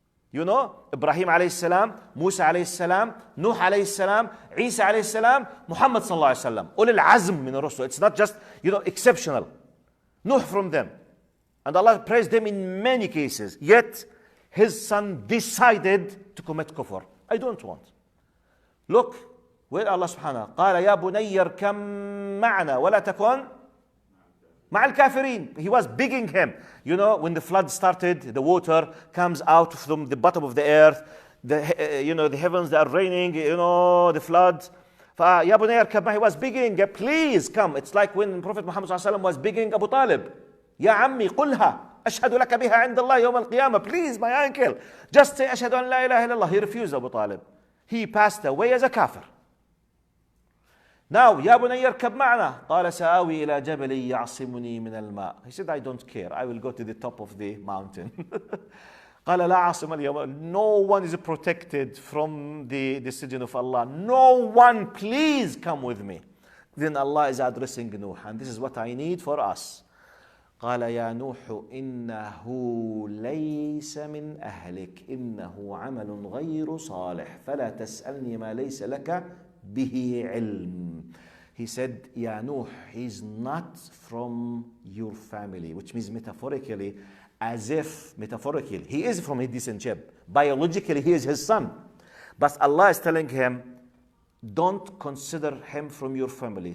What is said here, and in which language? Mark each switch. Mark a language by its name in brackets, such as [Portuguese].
[English] You know, Ibrahim alayhi salam, Musa alayhi salam, Nuh alayhi salam, Isa alayhi salam, Muhammad sallallahu alayhi salam. Ulul azm min ar-rusul. It's not just, exceptional. Nuh from them. And Allah praised them in many cases. Yet, his son decided to commit kufr. I don't want. Look, where Allah subhanahu wa ta'ala, [Arabic] قال يا بني اركم معنا ولا تكن مع الكافرين. [English] He was begging him. You know, when the flood started, the water comes out from the bottom of the earth. The heavens, they are raining, the flood. [Arabic] فَيَا بُنَيَّ ارْكَبْ مَعِي. [English] He was begging, please come. It's like when Prophet Muhammad ﷺ was begging Abu Talib. [Arabic] يا عمي قلها أشهد لك بها عند الله يوم القيامة. [English] Please, my uncle, just say [Arabic] أشهد أن لا إله إلا الله. [English] He refused, Abu Talib. He passed away as a kafir. [Arabic] Now, يا بني اركب معنا. قال سآوي إلى جبل يعصمني من الماء. [English] He said, I don't care. I will go to the top of the mountain. [Arabic] قال لا عاصم اليوم. [English] No one is protected from the decision of Allah. No one, please come with me. Then Allah is addressing Nuh, and this is what I need for us. [Arabic] قال يا نوح إنه ليس من أهلك إنه عمل غير صالح فلا تسألني ما ليس لك به علم. [English] He said, Ya Nuh, he's not from your family, which means metaphorically, he is from a decent ship. Biologically, he is his son. But Allah is telling him, don't consider him from your family.